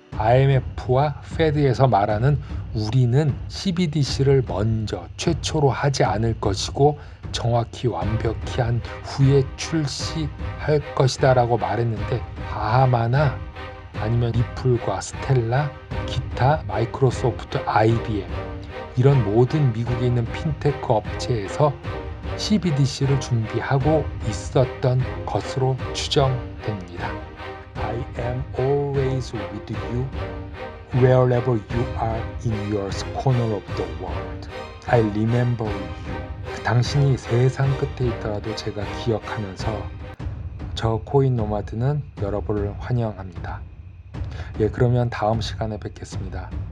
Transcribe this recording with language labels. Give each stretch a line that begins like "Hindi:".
Korean: IMF와 페드에서 말하는 우리는 CBDC를 먼저 최초로 하지 않을 것이고 정확히 완벽히 한 후에 출시할 것이다 라고 말했는데, 바하마나 아니면 리플과 스텔라, 기타, 마이크로소프트, IBM 이런 모든 미국에 있는 핀테크 업체에서 CBDC를 준비하고 있었던 것으로 추정됩니다.
English: I am always with you wherever you are in your corner of the world. I remember you.
Korean: 당신이 세상 끝에 있더라도 제가 기억하면서 저 코인 노마드는 여러분을 환영합니다. 그러면 다음 시간에 뵙겠습니다.